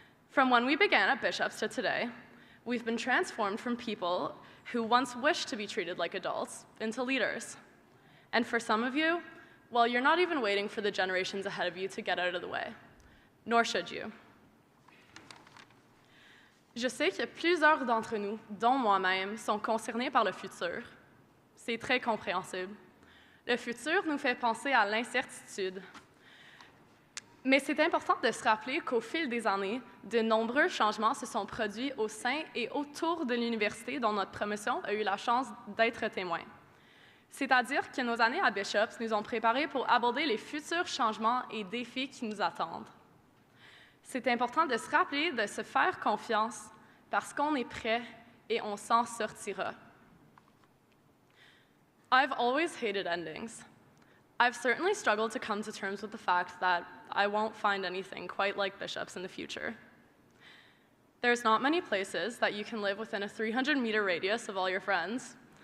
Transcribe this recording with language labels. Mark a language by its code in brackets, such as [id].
[en] From when we began at Bishop's to today, we've been transformed from people who once wished to be treated like adults into leaders. And for some of you, well, you're not even waiting for the generations ahead of you to get out of the way, nor should you. [fr] Je sais que plusieurs d'entre nous, dont moi-même, sont concernés par le futur. C'est très compréhensible. Le futur nous fait penser à l'incertitude. Mais c'est important de se rappeler qu'au fil des années, de nombreux changements se sont produits au sein et autour de l'université dont notre promotion a eu la chance d'être témoin. C'est-à-dire que nos années à Bishop's nous ont préparés pour aborder les futurs changements et défis qui nous attendent. C'est important de se rappeler de se faire confiance parce qu'on est prêt et on s'en sortira. [en] I've always hated endings. I've certainly struggled to come to terms with the fact that I won't find anything quite like Bishop's in the future. There's not many places that you can live within a 300-meter radius of all your friends.